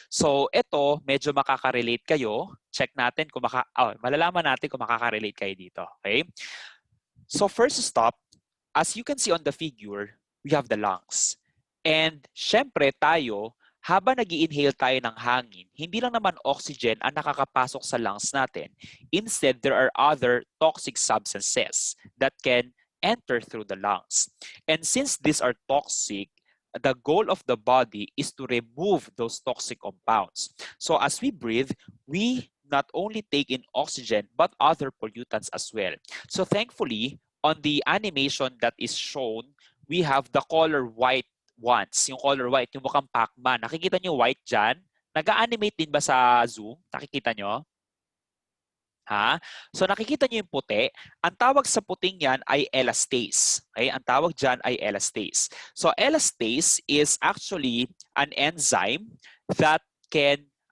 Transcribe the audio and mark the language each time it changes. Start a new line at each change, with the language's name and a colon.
Filipino: So ito, medyo makaka-relate kayo. Check natin kung malalaman natin kung makaka-relate kayo dito. Okay?
English: So first stop, as you can see on the figure, we have the lungs.
Filipino: And syempre tayo, habang nag-i-inhale tayo ng hangin, hindi lang naman oxygen ang nakakapasok sa lungs natin.
English: Instead, there are other toxic substances that can enter through the lungs. And since these are toxic, the goal of the body is to remove those toxic compounds. So as we breathe, we not only take in oxygen, but other pollutants as well. So thankfully, on the animation that is shown, we have the color white ones.
Filipino: Yung color white, yung mukhang Pac-Man. Nakikita nyo white dyan? Nag-animate din ba sa Zoom? Nakikita nyo? Ha? So nakikita nyo yung puti. Ang tawag sa puting yan ay elastase. Okay? Ang tawag dyan ay elastase.
English: So elastase is actually an enzyme that can